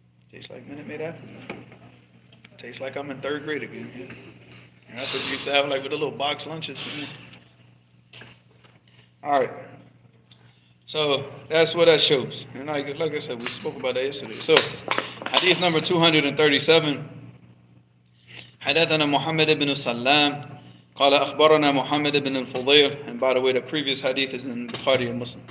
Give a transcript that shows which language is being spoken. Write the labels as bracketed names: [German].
[English] Tastes like Minute Maid apple. Tastes like I'm in third grade again. And that's what you used to have, like with the little box lunches. All right. So that's what that shows. And like I said, we spoke about that yesterday. So, hadith number 237. [Arabic] حدثنا محمد بن سلام قال أخبرنا محمد بن الفضيل. [English] And by the way, the previous hadith is in Bukhari and Muslim.